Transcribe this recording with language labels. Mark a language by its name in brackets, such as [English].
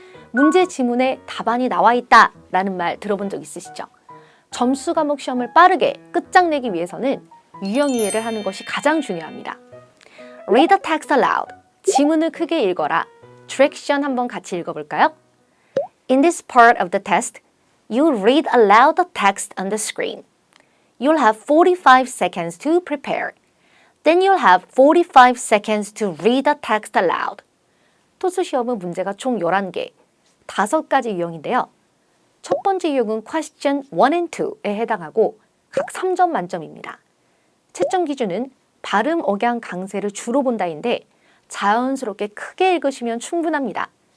[Korean] 문제 지문에 답안이 나와 있다 라는 말 들어본 적 있으시죠? 점수 과목 시험을 빠르게 끝장내기 위해서는 유형 이해를 하는 것이 가장 중요합니다. [English] Read the text aloud. [Korean] 지문을 크게 읽어라. Direction 한번 같이 읽어볼까요? [English] In this part of the test, you read aloud the text on the screen. You'll have 45 seconds to prepare. Then you'll have 45 seconds to read the text aloud. [Korean] 토스 시험은 문제가 총 11개, 5가지 유형인데요. 첫 번째 유형은 [English] question 1 and 2 [Korean] 에 해당하고 각 3점 만점입니다. 채점 기준은 발음, 억양, 강세를 주로 본다인데 자연스럽게 크게 읽으시면 충분합니다.